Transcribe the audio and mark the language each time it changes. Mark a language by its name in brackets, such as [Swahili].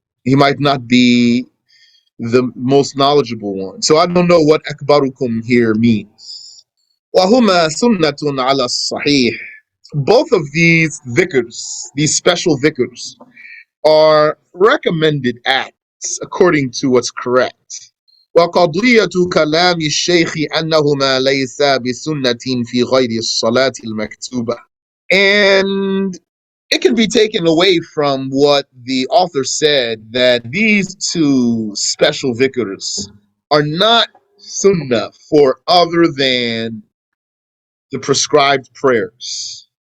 [English] He might not be the most knowledgeable one. So I don't know what Akbarukum here means. [Arabic] وَهُمَا سُنَّةٌ عَلَى الصَّحِيحِ. [English] Both of these dhikrs, these special dhikrs, are recommended acts according to what's correct. [Arabic] وقضية كلام الشيخ أنهما ليس بسنة في غير الصلاة المكتوبة. [English] And it can be taken away from what the author said, that these two special dhikrs are not sunnah for other than the prescribed prayers.